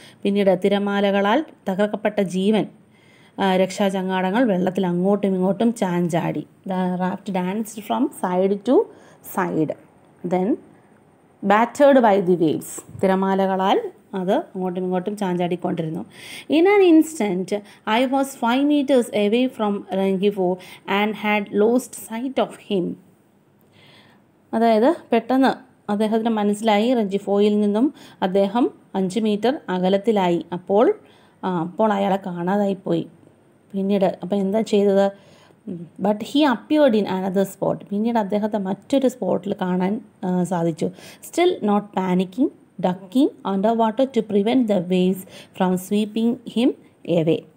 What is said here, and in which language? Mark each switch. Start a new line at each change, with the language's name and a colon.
Malayalam: പിന്നീട് തിരമാലകളാൽ തകർക്കപ്പെട്ട ജീവൻ രക്ഷാചങ്ങാടങ്ങൾ വെള്ളത്തിൽ അങ്ങോട്ടും ഇങ്ങോട്ടും ചാഞ്ചാടി.
English: The raft danced from side to side, then battered by the waves.
Malayalam: തിരമാലകളാൽ അത് അങ്ങോട്ടും ഇങ്ങോട്ടും ചാഞ്ചാടിക്കൊണ്ടിരുന്നു.
English: In an instant I was 5 meters away from Rengifo and had lost sight of him.
Malayalam: അതായത് പെട്ടെന്ന് അദ്ദേഹത്തിന് മനസ്സിലായി റെങ്കിഫോയിൽ നിന്നും അദ്ദേഹം 5 മീറ്റർ അകലത്തിലായി. അപ്പോൾ അയാളെ കാണാതായിപ്പോയി. പിന്നീട് അപ്പോൾ എന്താ ചെയ്തത്?
English: But he appeared in another spot.
Malayalam: പിന്നീട് അദ്ദേഹത്തെ മറ്റൊരു സ്പോട്ടിൽ കാണാൻ സാധിച്ചു.
English: Still not panicking, ducking underwater to prevent the waves from sweeping him away.